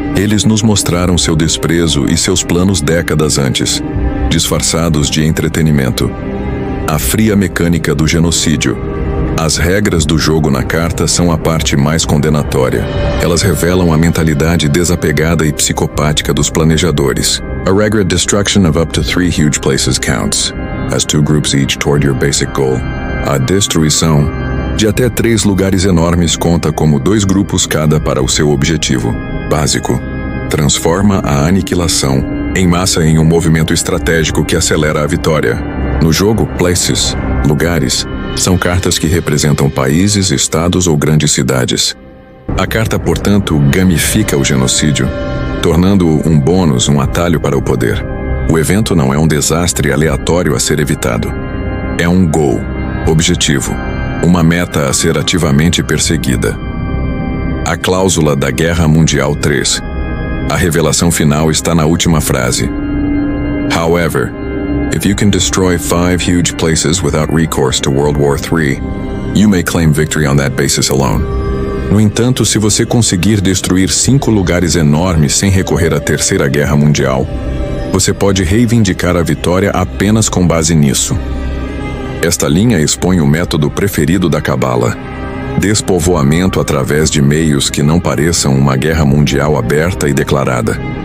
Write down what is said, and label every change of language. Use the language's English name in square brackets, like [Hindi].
[Portuguese] Eles nos mostraram seu desprezo e seus planos décadas antes, disfarçados de entretenimento. A fria mecânica do genocídio, As regras do jogo na carta são a parte mais condenatória. Elas revelam a mentalidade desapegada e psicopática dos planejadores. A regra [English] destruction of up to 3 huge places counts, as 2 groups each toward your basic goal. [Portuguese] A destruição de até 3 lugares enormes conta como 2 grupos cada para o seu objetivo básico. Transforma a aniquilação em massa em um movimento estratégico que acelera a vitória. No jogo, places, lugares, são cartas que representam países, estados ou grandes cidades. A carta, portanto, gamifica o genocídio, tornando-o um bônus, um atalho para o poder. O evento não é um desastre aleatório a ser evitado. É um goal, objetivo, uma meta a ser ativamente perseguida. A cláusula da Guerra Mundial 3. A revelação final está na última frase. [English] However, if you can destroy 5 huge places without recourse to World War III, you may claim victory on that basis alone. [Portuguese] No entanto, se você conseguir destruir 5 lugares enormes sem recorrer à Terceira Guerra Mundial, você pode reivindicar a vitória apenas com base nisso. Esta linha expõe o método preferido da Cabala: despovoamento através de meios que não pareçam uma guerra mundial aberta e declarada.